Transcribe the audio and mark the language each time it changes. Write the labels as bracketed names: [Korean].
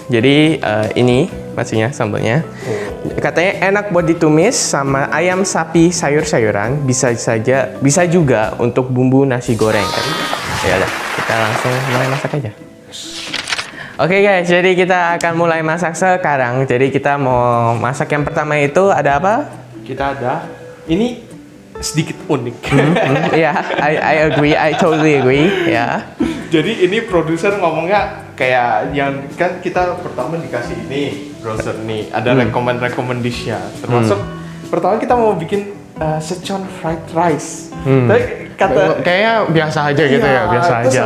[Indonesian] Jadi ini maksudnya sambalnya. Katanya enak buat ditumis sama ayam sapi sayur-sayuran, bisa juga untuk bumbu nasi goreng. Ya udah, kita langsung mulai masak aja. Oke guys, jadi kita akan mulai masak sekarang. Jadi kita mau masak yang pertama itu ada apa? Kita ada ini sedikit unik. [English] Ya, I agree, I totally agree. [Indonesian] Ya. Jadi ini produser ngomongnya kayak yang kan kita pertama dikasih ini browser nih, ada recommendation-nya. Termasuk pertama kita mau bikin Szechuan fried rice. Tapi Kayaknya biasa aja gitu ya, biasa aja.